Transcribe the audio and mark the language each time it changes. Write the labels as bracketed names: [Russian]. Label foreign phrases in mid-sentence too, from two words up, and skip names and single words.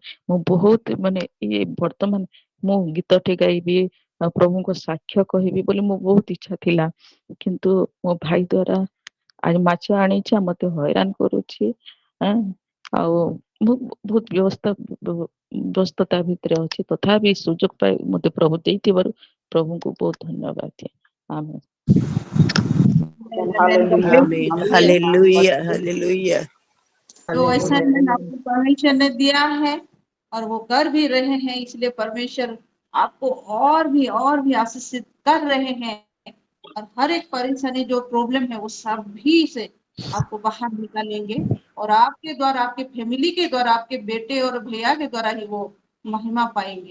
[Odia] ମୁଁ ବହୁତ ମାନେ ଇଏ ବର୍ତ୍ତମାନ ମୁଁ ଗୀତଟେ ଗାଇବି ଆଉ ପ୍ରଭୁଙ୍କ ସାକ୍ଷ୍ୟ କହିବି ବୋଲି ମୁଁ ବହୁତ ଇଚ୍ଛା ଥିଲା, କିନ୍ତୁ ମୋ ଭାଇ ଦ୍ଵାରା ଆଜି ମାଛ ଆଣିଛି ମତେ ହଇରାଣ କରୁଛି। ଆଉ ମୁଁ ବହୁତ ବ୍ୟସ୍ତତା ଭିତରେ ଅଛି, ତଥାପି ସୁଯୋଗ ପାଇ ମତେ ପ୍ରଭୁ ଦେଇଥିବାରୁ ପ୍ରଭୁଙ୍କୁ ବହୁତ ଧନ୍ୟବାଦ ଦିଏ। ଆମେନ୍। [Hindi] हालेलुया आमीन। आमीन हालेलुया हालेलुया जो ऐसा हालेलुया। नहीं आपको परमेश्वर ने दिया है और वो कर भी रहे हैं, इसलिए परमेश्वर आपको और भी आशीषित कर रहे हैं। और हर एक परेशानी जो प्रॉब्लम है वो सभी से आपको बाहर निकालेंगे, और आपके द्वारा, आपके फैमिली के द्वारा, आपके बेटे और भैया के द्वारा ही वो महिमा पाएंगे।